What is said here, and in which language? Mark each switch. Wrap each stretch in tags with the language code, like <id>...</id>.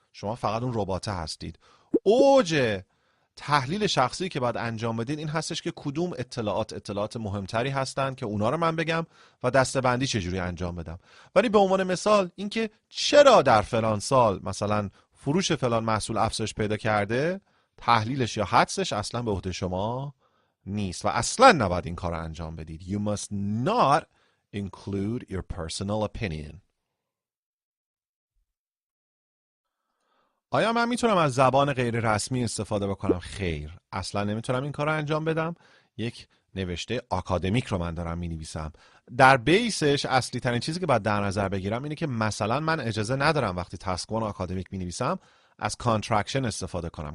<fa>شما فقط اون رباته هستید. اوج تحلیل شخصی که باید انجام بدید این هستش که کدوم اطلاعات مهمتری هستن که اونا رو من بگم و دسته‌بندی چجوری انجام بدم. ولی به عنوان مثال اینکه چرا در فلان سال مثلا فروش فلان محصول افزایش پیدا کرده، تحلیلش یا حدسش اصلا به عهده شما نیست و اصلا نباید این کار رو انجام بدید.</fa> <en>You must not include your personal opinion.</en> <fa>آیا من میتونم از زبان غیر رسمی استفاده بکنم؟ خیر، اصلا نمیتونم این کار رو انجام بدم. یک نوشته آکادمیک رو من دارم مینویسم. در بیسش اصلی ترین چیزی که باید در نظر بگیرم اینه که مثلا من اجازه ندارم وقتی تاسک 1 آکادمیک مینویسم از کانترکشن استفاده کنم.</fa>